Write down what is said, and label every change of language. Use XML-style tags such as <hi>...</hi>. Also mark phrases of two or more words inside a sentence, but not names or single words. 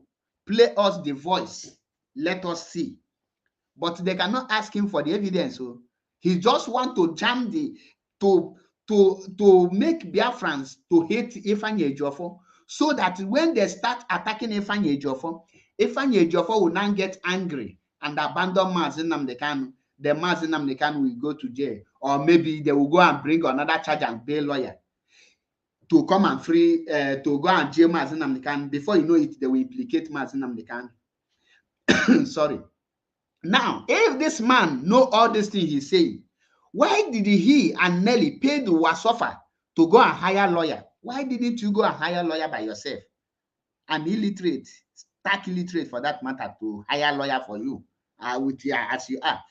<en>Play us the voice. Let us see. But they cannot ask him for the evidence. So he just want to jam to make Biafrans to hate Ifeanyi Ejiofor, so that when they start attacking Ifeanyi Ejiofor will now get angry and abandon Mazi Nnamdi Kanu. Then Mazi Nnamdi Kanu will go to jail, or maybe they will go and bring another charge and pay lawyer to come and free to go and jail Mazi Nnamdi Kanu. Before you know it, they will implicate Mazi Nnamdi Kanu. Sorry. Now, if this man know all these things he's saying, why did he and Nelly pay the Wasofa to go and hire a lawyer? Why didn't you go and hire a lawyer by yourself? An illiterate, stark illiterate for that matter, to hire a lawyer for you with you as you are.</en>